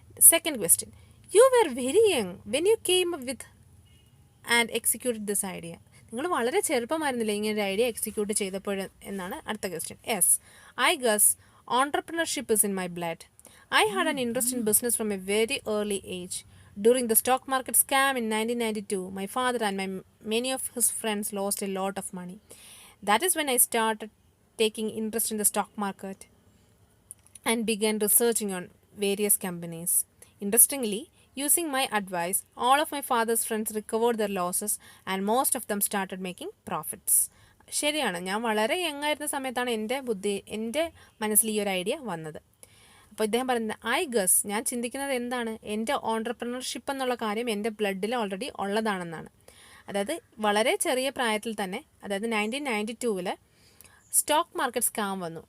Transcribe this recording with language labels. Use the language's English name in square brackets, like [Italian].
[English] Second question, you were very young when you came with and executed this idea. [Malayalam] നിങ്ങൾ വളരെ ചെറുപ്പമായിരുന്നില്ലേ ഇങ്ങനെ ഒരു idea execute ചെയ്തപ്പോൾ എന്നാണ് അടുത്ത question. [English] Yes, I guess entrepreneurship is in my blood. I had an interest in business from a very early age. During the stock market scam in 1992, my father and many of his friends lost a lot of money. That is when I started taking interest in the stock market and began researching on various companies. Interestingly, using my advice, all of my father's friends recovered their losses and most of them started making profits. [Malayalam] ശരിയാണ്, ഞാൻ വളരെ യങ്ങായിരുന്ന സമയത്താണ് എൻ്റെ മനസ്സിൽ ഈ ഒരു idea വന്നത്. അപ്പോൾ ഇദ്ദേഹം പറയുന്നത്, [English] I guess, [Malayalam] ഞാൻ ചിന്തിക്കുന്നത് എന്താണ്? എൻ്റെ ഓൺട്രപ്രണർഷിപ്പ് എന്നുള്ള കാര്യം എൻ്റെ ബ്ലഡിൽ ഓൾറെഡി ഉള്ളതാണെന്നാണ്. അതായത് വളരെ ചെറിയ പ്രായത്തിൽ തന്നെ, അതായത് 1992 സ്റ്റോക്ക് മാർക്കറ്റ് സ്കാം വന്നു.